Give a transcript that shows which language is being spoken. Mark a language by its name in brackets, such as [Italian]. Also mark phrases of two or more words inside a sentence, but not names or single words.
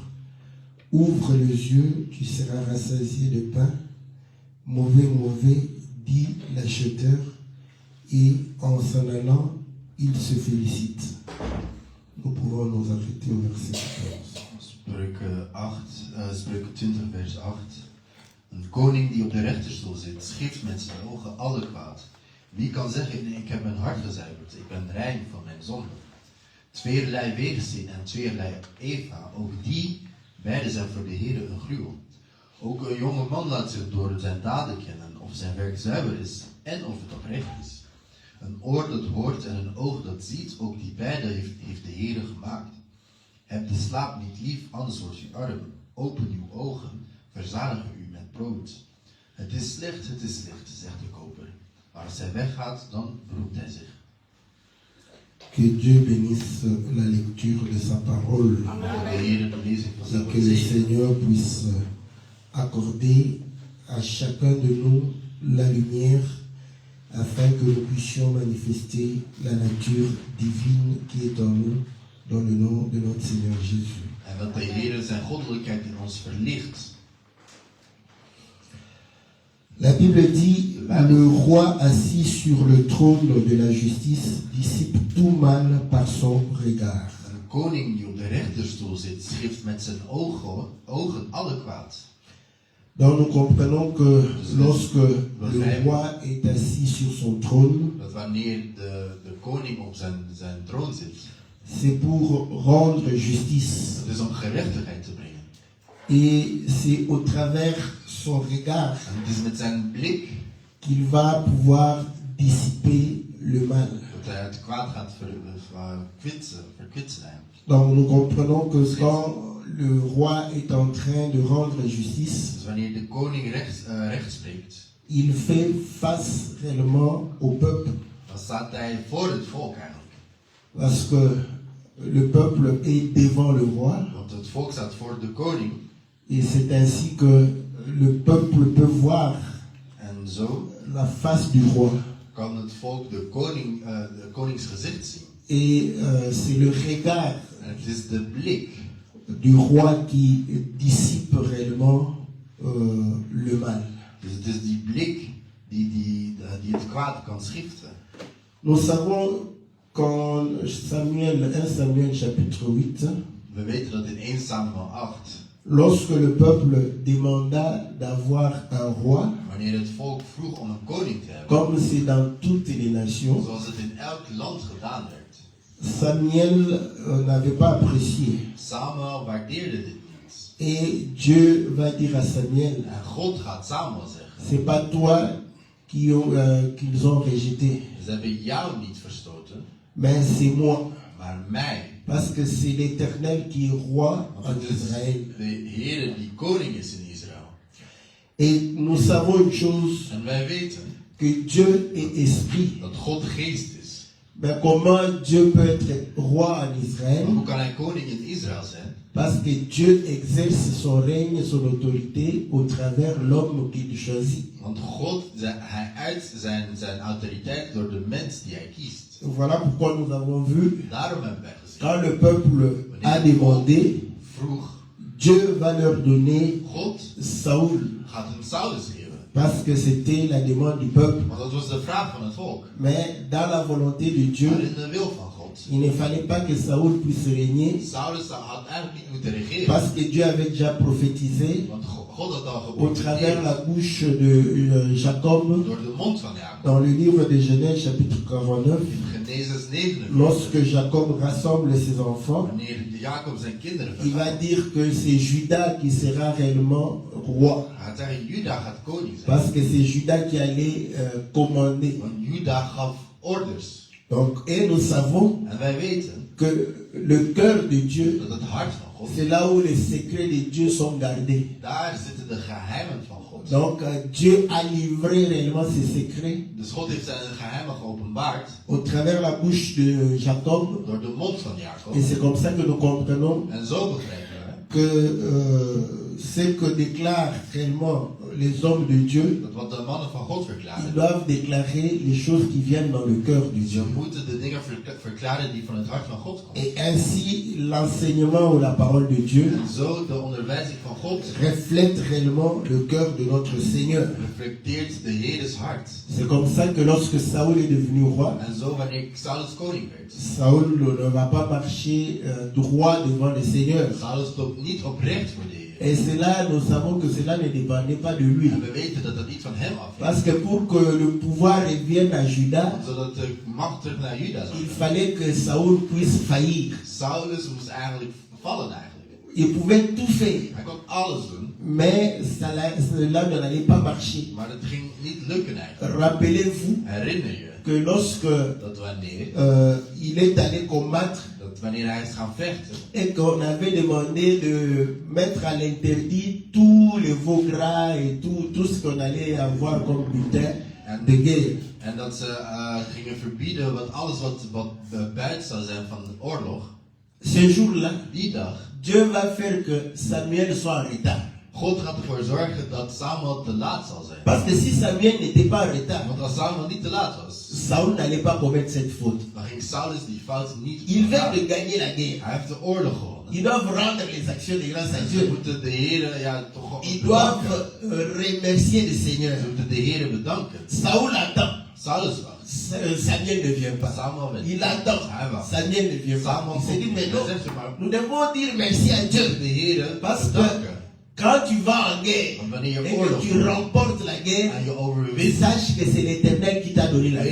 [French] Ouvre les yeux, tu seras rassasié de pain. Mauvais, dit l'acheteur, et en s'en allant, il se félicite. Nous pouvons nous arrêter au verset 14. [Dutch] Spreuken 20 vers 8. Een koning die op de rechterstoel zit, schift met zijn ogen alle kwaad. Wie kan zeggen, ik heb mijn hart gezuiverd, ik ben rein van mijn zonde. Tweerlei weerzin en tweerlei Eva, ook die beide zijn voor de Heer een gruwel. Ook een jonge man laat zich door zijn daden kennen, of zijn werk zuiver is en of het oprecht is. Een oor dat hoort en een oog dat ziet, ook die beide heeft de Heer gemaakt. Heb de slaap niet lief, anders wordt u arm. Open uw ogen, verzadigen u met brood. Het is slecht, zegt de koper. Maar als hij weggaat, dan beroept hij zich. [French] Que Dieu bénisse la lecture de sa parole. Et que le Seigneur puisse accorder à chacun de nous la lumière afin que nous puissions manifester la nature divine qui est en nous dans le nom de notre Seigneur Jésus. [Dutch] En dat de Heer zijn goddelijkheid in ons verlicht. [French] La Bible dit, le roi assis sur le trône de la justice dissipe tout mal par son regard. [Dutch] Een koning die op de rechterstoel zit, schift met zijn ogen alle kwaad. [French] Donc nous comprenons que lorsque le roi est assis sur son trône, [Dutch] Dat wanneer de koning op zijn troon zit, [French] c'est pour rendre justice. [Dutch] het is om gerechtigheid te brengen. [French] Et c'est au travers son regard [Dutch] En het is met zijn blik [French] qu'il va pouvoir dissiper le mal. [Dutch] dat hij het kwaad gaat verkwitsen. [French] Donc nous comprenons que quand le roi est en train de rendre justice, [Dutch] Dus wanneer de koning recht spreekt, [French] il fait face réellement au peuple. [Dutch] dan staat hij voor het volk eigenlijk. [French] Parce que le peuple est devant le roi. [Dutch] Want het volk staat voor de koning. [French] Et c'est ainsi que le peuple peut voir [Dutch] En zo [French] la face du roi. [Dutch] kan het volk de konings gezicht zien. [French] Et c'est le regard [Dutch] En het is de blik [French] du roi qui dissipe réellement le mal. [Dutch] Dus het is die blik die het kwaad kan schiften. [French] Nous savons qu'en 1 Samuel chapitre 8, [Dutch] We weten dat in 1 Samuel 8, [French] lorsque le peuple demanda d'avoir un roi, [Dutch] wanneer het volk vroeg om een koning te hebben, [French] comme c'est dans toutes les nations, [Dutch] zoals het in elk land gedaan werd, [French] Samuel n'avait pas apprécié. [Dutch] Samuel waardeerde dit niet. [French] Et Dieu va dire à Samuel, [Dutch] En God gaat Samuel zeggen, [French] c'est pas toi qu'ils ont rejeté, [Dutch] ze hebben jou niet verstoten, [French] mais c'est moi. [Dutch] maar mij. [French] Parce que c'est l'Éternel qui est roi en [Dutch] Want het is [French] Israël. [Dutch] de Heer die koning is in Israël. [French] Et nous savons une chose, [Dutch] En wij weten [French] que Dieu est esprit. [Dutch] dat God geest is. [French] Mais comment Dieu peut être roi en Israël? [Dutch] Maar hoe kan hij koning in Israël zijn? [French] Parce que Dieu exerce son règne, son autorité au travers l'homme qu'il choisit. [Dutch] Want God, hij uit zijn autoriteit door de mens die hij kiest. [French] Voilà pourquoi nous avons vu, [Dutch] Daarom hebben wij gezien. [French] quand le peuple a demandé, [Dutch] Vroeg, [French] Dieu va leur donner [Dutch] God [French] Saoul. [Dutch] gaat hem Saulus geven. [French] Parce que c'était la demande du peuple. [Dutch] Want dat was de vraag van het volk. [French] Mais dans la volonté de Dieu, [Dutch] Maar in de wil van God. [French] il ne fallait pas que Saoul puisse régner. [Dutch] Saulus had eigenlijk niet moeten regeren. [French] Parce que Dieu avait déjà prophétisé [Dutch] Want God had al [French] au travers [Dutch] geprofiteerd [French] la bouche de Jacob [Dutch] door de mond van Jacob. [French] dans le livre de Genèse chapitre 49. [Dutch] In Genesis 49. [French] Lorsque Jacob rassemble ses enfants, [Dutch] Wanneer Jacob zijn kinderen [French] il va [Dutch] verzamelt. [French] dire que c'est Judas qui sera réellement roi. [Dutch] Hij gaat zeggen, Juda gaat koning zijn. [French] Parce que c'est Judas qui allait commander. [Dutch] Want Juda gaf orders. [French] Donc, et nous savons [Dutch] En wij weten [French] que le cœur de Dieu, [Dutch] dat het hart van God, [French] c'est là où les secrets de Dieu sont gardés. [Dutch] daar zitten de geheimen van God. [French] Donc, Dieu a livré réellement ses secrets [Dutch] Dus God heeft zijn geheimen geopenbaard [French] au travers la bouche de Jacob. [Dutch] door de mond van Jacob. [French] Et c'est comme ça que nous comprenons [Dutch] En zo begrijpen wij [French] que ce que déclarent réellement les hommes de Dieu, [Dutch] dat wat de mannen van God [French] ils [Dutch] verklaren, [French] doivent déclarer les choses qui viennent dans le cœur de Dieu. [Dutch] ze moeten de dingen verklaren die van het hart van God komen. [French] Et ainsi, l'enseignement ou la parole de Dieu [Dutch] En zo de onderwijzing van God [French] reflète réellement le cœur de notre Seigneur. [Dutch] reflecteert de Heeres hart. [French] C'est comme ça que lorsque Saoul est devenu roi, [Dutch] En zo wanneer Saulus koning werd. [French] Saoul ne va pas marcher droit devant le Seigneur. [Dutch] Saulus loopt niet oprecht voor de Heer. [French] Et cela, nous savons que cela ne dépendait pas de lui. [Dutch] En we weten dat dat niet van hem afhing. [French] Parce que pour que le pouvoir revienne à Judas, [Dutch] Zodat de macht terug naar Juda zou [French] il [Dutch] gaan. [French] fallait que Saoul puisse faillir. [Dutch] Saulus moest eigenlijk vallen eigenlijk. [French] Il pouvait tout faire, [Dutch] Hij kon alles doen, [French] mais cela n'allait pas marcher. [Dutch] maar het ging niet lukken eigenlijk. [French] Rappelez-vous [Dutch] Herinner je [French] que lorsque [Dutch] dat wanneer, [French] il est allé combattre [Dutch] dat wanneer hij is gaan vechten [French] et qu'on avait demandé de mettre à l'interdit tous les veaux gras et tout ce qu'on allait avoir comme butin de guerre. [Dutch] en dat ze gingen verbieden wat alles wat buiten zou zijn van de oorlog, [French] Ce jour-là, [Dutch] die dag, [French] Dieu va faire que Samuel soit en retard. [Dutch] God gaat ervoor zorgen dat Samuel te laat zal zijn. [French] Parce que si Samuel n'était pas en retard, [Dutch] Want als Samuel niet te laat was, [French] Saoul n'allait pas commettre cette faute. [Dutch] dan ging Saulus die fout niet [French] Il vient [Dutch] begaan. [French] de gagner la guerre. [Dutch] Hij heeft de oorlog gewonnen. [French] Ils doivent rendre les actions de grâce à [Dutch] En ze [French] Dieu. [Dutch] moeten de Heer toch [French] Ils [Dutch] bedanken. [French] doivent remercier le Seigneur. [Dutch] Ze moeten de Heer bedanken. [French] Saoul attend. [Dutch] Saulus wacht. [French] Samuel ne vient pas. [Dutch] Samuel werd. [French] Il attend. [Dutch] Hij wacht. [French] Samuel ne vient pas. [Dutch] Samuel [French] Il se dit, [Dutch] komt [French] mais [Dutch] niet. [French] non, [Dutch] Hij zegt ze maar, [French] nous devons dire merci à Dieu. [Dutch] de Heer [French] Parce que [Dutch] bedanken. [French] quand tu vas en guerre [Dutch] Want wanneer je [French] et que [Dutch] oorlog [French] tu [Dutch] voert [French] remportes la guerre, [Dutch] en je overwint, [French] sache que c'est l'Éternel qui t'a donné la